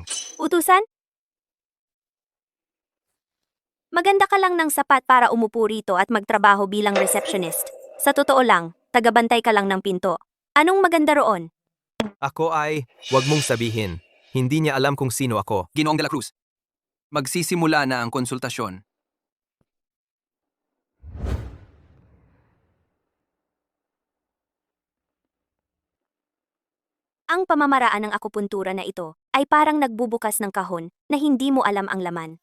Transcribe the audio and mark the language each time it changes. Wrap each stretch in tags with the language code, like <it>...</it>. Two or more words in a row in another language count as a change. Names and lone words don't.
<tl>Utusan? Maganda ka lang ng sapat para umupo rito at magtrabaho bilang receptionist. Sa totoo lang, tagabantay ka lang ng pinto. Anong maganda roon? Ako ay, wag mong sabihin. Hindi niya alam kung sino ako. Ginoong de la Cruz. Magsisimula na ang konsultasyon. Ang pamamaraan ng akupuntura na ito ay parang nagbubukas ng kahon na hindi mo alam ang laman.</tl>